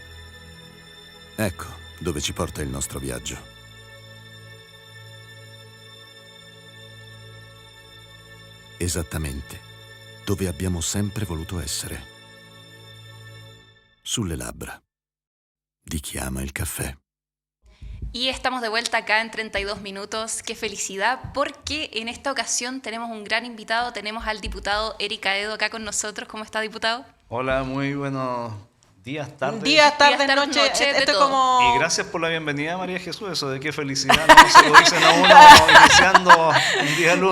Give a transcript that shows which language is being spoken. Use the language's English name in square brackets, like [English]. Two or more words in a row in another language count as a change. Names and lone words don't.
[Italian] Ecco dove ci porta il nostro viaggio. Esattamente dove abbiamo sempre voluto essere. Sulle labbra di chi ama il caffè. [Spanish] Y estamos de vuelta acá en 32 minutos. Qué felicidad, porque en esta ocasión tenemos un gran invitado. Tenemos al diputado Eric Aedo acá con nosotros. ¿Cómo está, diputado? Hola, muy buenos días, tardes. Días, tardes, Días, tardes, noche. noche, de Esto es todo. como... Y gracias por la bienvenida, María Jesús. Eso de qué felicidad, no se lo dicen a uno iniciando un día lunes.